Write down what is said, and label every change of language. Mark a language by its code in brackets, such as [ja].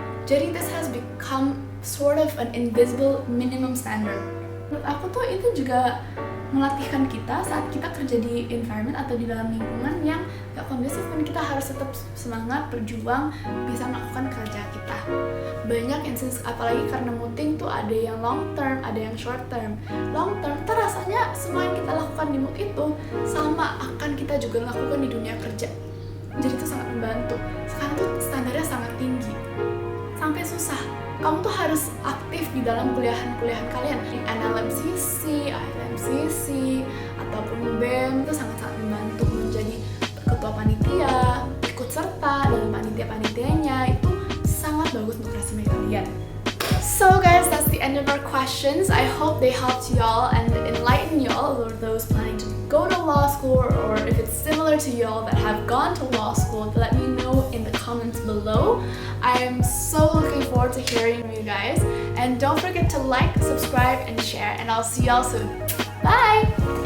[en] Jadi this has become sort of an invisible minimum standard. [id] Menurut aku tuh itu juga melatihkan kita saat kita kerja di environment atau di dalam lingkungan yang gak kondusif, dan kita harus tetap semangat, berjuang, bisa melakukan kerja kita. Banyak instansi, apalagi karena muting tuh ada yang long term, ada yang short term. Long term, rasanya semua yang kita lakukan di mood itu sama akan kita juga lakukan di dunia kerja. Jadi itu sangat membantu. Sekarang tuh standarnya sangat tinggi, sampai susah. Kamu tuh harus aktif di dalam kuliahan kalian, di NLMCC, ILMCC, ataupun BEM. Itu sangat-sangat membantu menjadi ketua panitia, ikut serta dalam panitia-panitianya. Itu sangat bagus untuk resume kalian. [en] So guys, that's the end of our questions. I hope they helped y'all and enlighten y'all, or those planning to go to law school, or if it's similar to y'all that have gone to law school, let me know in the comments below. I am so looking forward to hearing from you guys, and don't forget to like, subscribe, and share, and I'll see y'all soon. Bye!